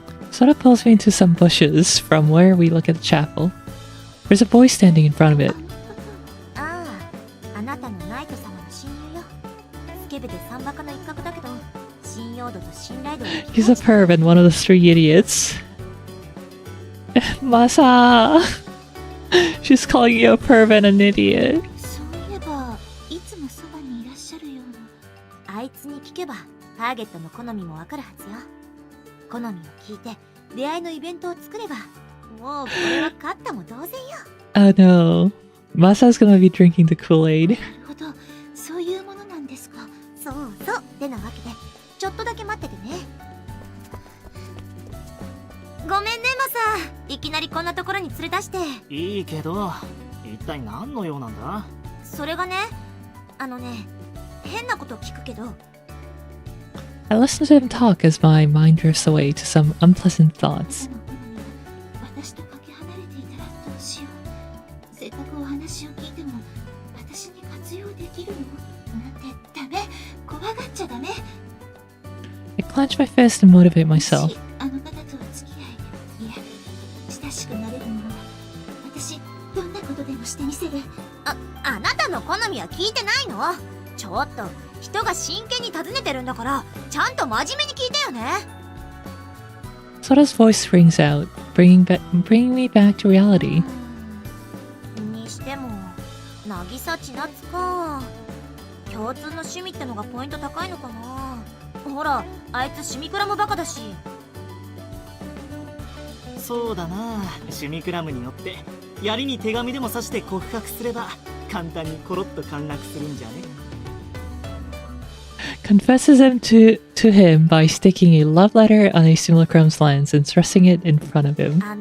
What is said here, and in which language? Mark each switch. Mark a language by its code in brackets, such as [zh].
[en] Sora pulls me into some bushes from where we look at the chapel. There's a boy standing in front of it. [ja] ああ、あなたのナイト様の親友よ。スケベで三バカの一角だけど、信用度と信頼度が [en] He's a perv and one of the three idiots. Masa! She's calling you a perv and an idiot. [ja] そういえばいつもそばにいらっしゃるような。あいつに聞けばターゲットの好みもわかるはずよ。好みを聞いて出会いのイベントを作れば、もうこれは勝ったも同然よ。 [en] Oh no. Masa's gonna be drinking the Kool-Aid. [ja] なるほど、そういうものなんですか。そうそう。ってなわけで、ちょっとだけ待っててね。ごめんねマサ。いきなりこんなところに連れ出して。いいけど、一体何の用なんだ？それがね、変なこと聞くけど。 [en] I listen to him talk as my mind drifts away to some unpleasant thoughts. [ja] 私とかけ離れていたらどうしよう。せっかくお話を聞いても私に活用できるのなんてダメ。怖がっちゃダメ。 [en] I clench my fist and motivate myself. [ja] あの方とお付き合い、いえ、親しくなれるものは私どんなことでもしてみせる。あなたの好みは聞いてないの？ちょっと人が真剣に尋ねてるんだからちゃんと真面目に聞いてよね。 [en] Sora's voice rings out, bringing me back to reality. [ja] にしても渚千夏か。共通の趣味ってのがポイント高いのかな。ほらあいつシミクラもバカだし。そうだな、趣味クラムによって槍に手紙でも刺して告白すれば簡単にコロッと陥落するんじゃね。 [en] Confesses him to him by sticking a love letter on a simulacrum's lens and thrusting it in front of him.